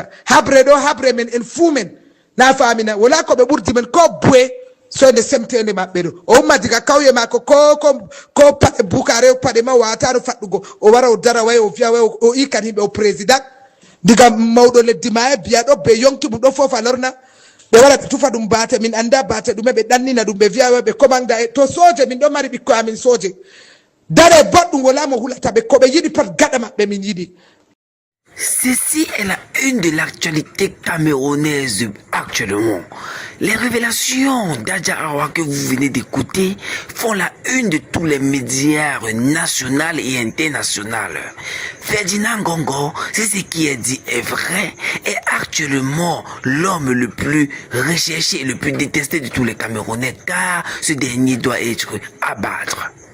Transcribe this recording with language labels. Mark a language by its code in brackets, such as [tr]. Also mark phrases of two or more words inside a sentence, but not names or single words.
[ff] habre ɗo habre men en fuu men na famina wala ko ɓe ɓurdi men ko buwe soyde semtede maɓɓe ɗo o umma diga kawye mako ko paɗe bukare paɗe ma watano faɗɗugo o wara o dara way o wiya way o ikan yimɓe o président diga mawɗo leddi ma e biya ɗo ɓe yonki mum ɗo foof a lorna ɓe wara ɓe tufa ɗum baate min anda baate ɗume ɓe ɗannina ɗum ɓe wiya ɓe commanda e to soje min ɗo mari ɓikkoye amin soje dare boɗɗum wala mo hulata ɓe ko ɓe yiɗi pat gaɗa maɓɓe min yiɗi. [fr] Ceci est la une de l'actualité camerounaise actuellement. Les révélations d'Adja Awa que vous venez d'écouter font la une de tous les médias nationaux et internationaux. Ferdinand Gongo, si ce qui est dit est vrai, est actuellement l'homme le plus recherché et le plus détesté de tous les Camerounais car ce dernier doit être abattre.